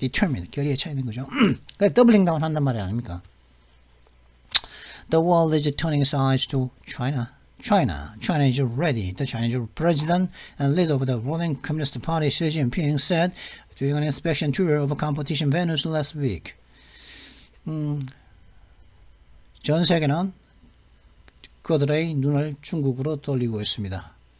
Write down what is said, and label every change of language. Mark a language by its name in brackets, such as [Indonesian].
[Korean] determined 결의에 차 있는 거죠. 그래서 더블링 다운 한단 말이 아닙니까? [English] The world is turning its eyes to China. China is ready. The Chinese president and leader of the ruling Communist Party, Xi Jinping, said during an inspection tour of competition venues last week. [Korean] 전 세계는 그들의 눈을 중국으로 돌리고 있습니다.